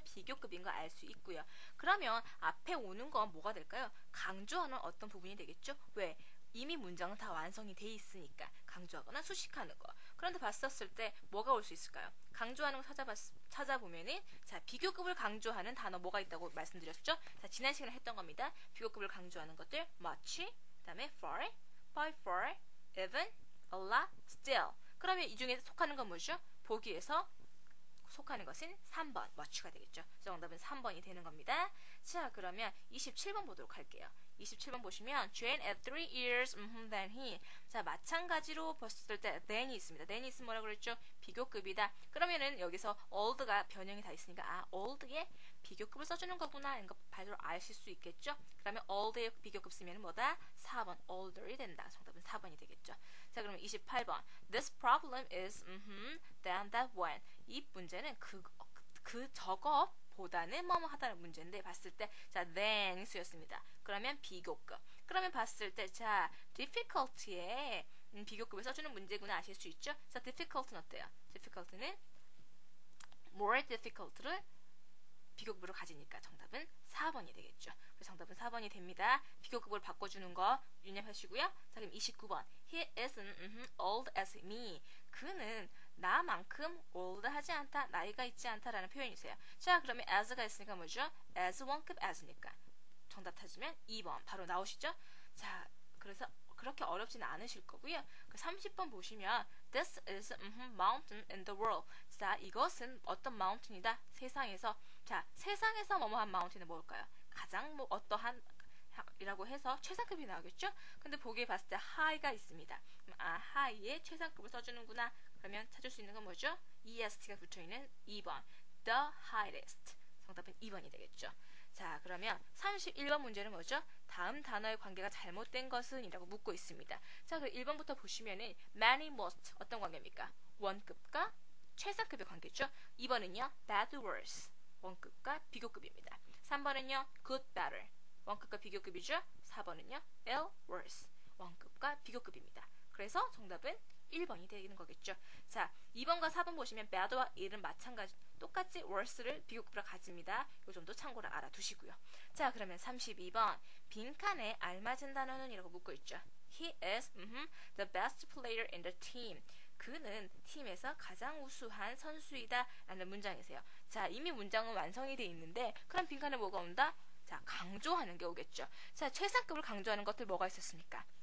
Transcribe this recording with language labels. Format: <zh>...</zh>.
<ko>비교급인 거 알 수 있고요. 그러면 앞에 오는 건 뭐가 될까요? 강조하는 어떤 부분이 되겠죠? 왜? 이미 문장은 다 완성이 돼 있으니까 강조하거나 수식하는 거. 그런데 봤었을 때 뭐가 올 수 있을까요? 강조하는 거 찾아보면은 자, 비교급을 강조하는 단어 뭐가 있다고 말씀드렸죠? 자, 지난 시간에 했던 겁니다. 비교급을 강조하는 것들</ko> <en>much,</en> <ko>그다음에</ko> <en>far, by far, even, a lot, still.</en> <ko>그러면 이 중에 속하는 건 뭐죠? 보기에서 속하는 것은 3번, much가 되겠죠. 정답은 3번이 되는 겁니다. 자, 그러면 27번 보도록 할게요. 27번 보시면</ko> <en>Jane at 3 years than he.</en> <ko>자, 마찬가지로 봤을 때 than이 있습니다. than이 있으면 뭐라고 그랬죠? 비교급이다. 그러면은 여기서 old가 변형이 다 있으니까 아, old에 비교급을 써주는 거구나 이런 거 바로 아실 수 있겠죠? 그러면 old의 비교급 쓰면 뭐다? 4번 older이 된다. 정답은 4번이 되겠죠. 자, 그러면 28번</ko> <en>This problem is than that one.</en> <ko>이 문제는 저거 보다는 뭐뭐 하다는 문제인데 봤을 때 자, than이 쓰였습니다. 그러면 비교급. 그러면 봤을 때 자, difficulty에 비교급을 써주는 문제구나 아실 수 있죠? 자, difficult는 어때요? difficult는 more difficult를 비교급으로 가지니까 정답은 4번이 되겠죠. 그래서 정답은 4번이 됩니다. 비교급을 바꿔주는 거 유념하시고요. 자, 그럼 29번</ko> <en>He isn't old as me.</en> <ko>그는 나만큼 old하지 않다, 나이가 있지 않다라는 표현이세요. 자, 그러면 as가 있으니까 뭐죠? as 원급 as니까 정답 찾으면 2번 바로 나오시죠? 자, 그래서 그렇게 어렵지는 않으실 거고요. 그 30번 보시면</ko> <en>This is mountain in the world.</en> <ko>자, 이것은 어떤 mountain이다? 세상에서. 자, 세상에서 뭐뭐한 mountain은 뭘까요? 가장 뭐 어떠한 이라고 해서 최상급이 나오겠죠? 근데 보기에 봤을 때 high가 있습니다. 아, high에 최상급을 써주는구나. 그러면 찾을 수 있는 건 뭐죠? EST가 붙어있는 2번 The highest. 정답은 2번이 되겠죠. 자, 그러면 31번 문제는 뭐죠? 다음 단어의 관계가 잘못된 것은 이라고 묻고 있습니다. 자, 그럼 1번부터 보시면은 many, most 어떤 관계입니까? 원급과 최상급의 관계죠. 2번은요 bad, worse 원급과 비교급입니다. 3번은요 good, better 원급과 비교급이죠. 4번은요 ill, worse 원급과 비교급입니다. 그래서 정답은 1번이 되는 거겠죠. 자, 2번과 4번 보시면 bad와 ill은 마찬가지 똑같이 worse를 비교급으로 가집니다. 요 정도 참고로 알아두시고요. 자, 그러면 32번 빈칸에 알맞은 단어는 이라고 묻고 있죠.</ko> <en>He is the best player in the team.</en> <ko>그는 팀에서 가장 우수한 선수이다 라는 문장이세요. 자, 이미 문장은 완성이 되어 있는데 그럼 빈칸에 뭐가 온다? 자, 강조하는 게 오겠죠. 자, 최상급을 강조하는 것들 뭐가 있었습니까?</ko>